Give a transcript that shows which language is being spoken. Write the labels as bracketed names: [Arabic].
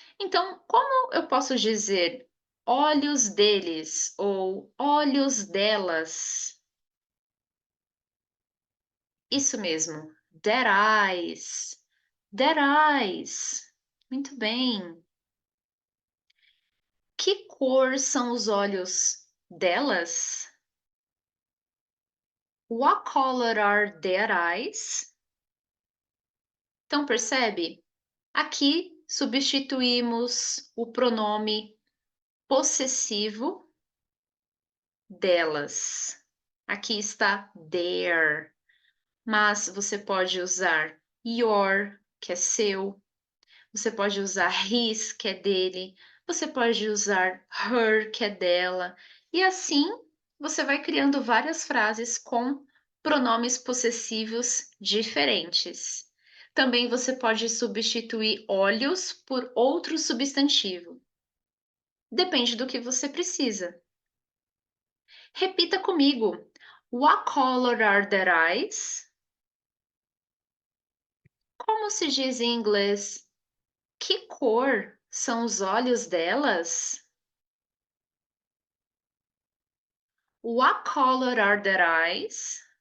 [Portuguese] Então, como eu posso dizer olhos deles ou olhos delas? Isso mesmo. [English] Their eyes. Their eyes. [Portuguese] Muito bem. Que cor são os olhos delas? [English] What color are their eyes? [Portuguese] Então, percebe? Aqui substituímos o pronome possessivo delas. Aqui está their, mas você pode usar your, que é seu. Você pode usar his, que é dele. Você pode usar her, que é dela. E assim você vai criando várias frases com pronomes possessivos diferentes. Também você pode substituir olhos por outro substantivo. Depende do que você precisa. Repita comigo. [English] What color are their eyes? [Portuguese] Como se diz em inglês? Que cor são os olhos delas? [English] What color are their eyes?